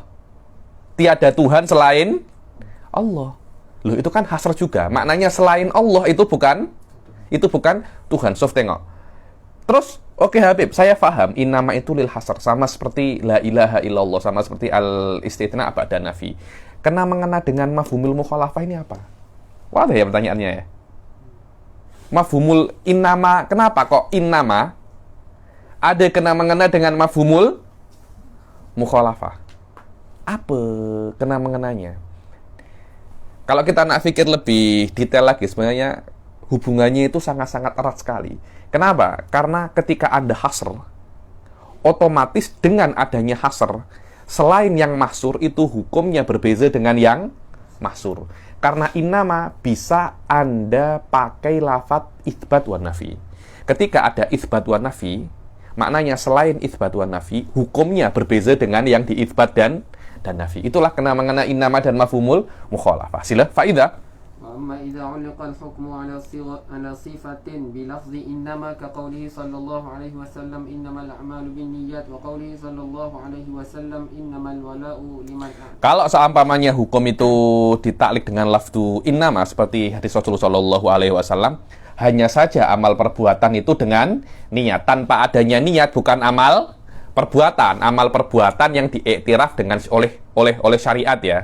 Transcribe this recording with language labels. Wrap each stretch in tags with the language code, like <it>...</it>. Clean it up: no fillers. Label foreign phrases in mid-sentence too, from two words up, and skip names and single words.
<ms>Tiada Tuhan selain Allah. Loh, itu kan hasr juga. Maknanya selain Allah itu bukan Tuhan. Sof, tengok. Terus, oke Habib, saya paham innama itu</ms> <ar>للحصر,</ar> <ms>sama seperti</ms> <ar>لا إله إلا الله,</ar> <ms>sama seperti</ms> <ar>الاستثناء بعد النفي.</ar> <ms>Kena mengena dengan</ms> <ar>مفهوم المخالفة</ar> <ms>ini apa? Wadah ya pertanyaannya ya.</ms> <ar>مفهوم إنما,</ar> <ms>kenapa kok innama ada kena mengena dengan</ms> <ar>مفهوم المخالفة?</ar> <ms>Apa kena mengenanya? Kalau kita nak pikir lebih detail lagi, sebenarnya hubungannya itu sangat-sangat erat sekali. Kenapa? Karena ketika ada hasr, otomatis dengan adanya hasr, selain yang mahsur itu hukumnya berbeza dengan yang mahsur. Karena innama bisa Anda pakai lafaz</ms> <ar>إثبات ونفي.</ar> <ms>Ketika ada</ms> <ar>إثبات ونفي,</ar> <ms>maknanya selain itsbat wa nafi, hukumnya berbeza dengan yang diitsbat dan nafi. Itulah kena mengena innama dan</ms> <ar>مفهوم المخالفة.</ar> <ms>Sila faidah.</ms> <ar>وأما إذا علق الحكم على صفة بلفظ إنما كقوله صلى الله عليه وسلم إنما الأعمال بالنيات وقوله صلى الله عليه وسلم إنما الولاء لمن أعطى.</ar> <ms>Kalau seumpamanya hukum itu ditaklik dengan</ms> <ar>لفظ إنما</ar> <ms>seperti hadis Rasulullah</ms> <ar>صلى الله عليه وسلم,</ar> <ms>hanya saja amal perbuatan itu dengan niat. Tanpa adanya niat bukan amal perbuatan. Amal perbuatan yang diiktiraf dengan oleh syariat ya.</ms>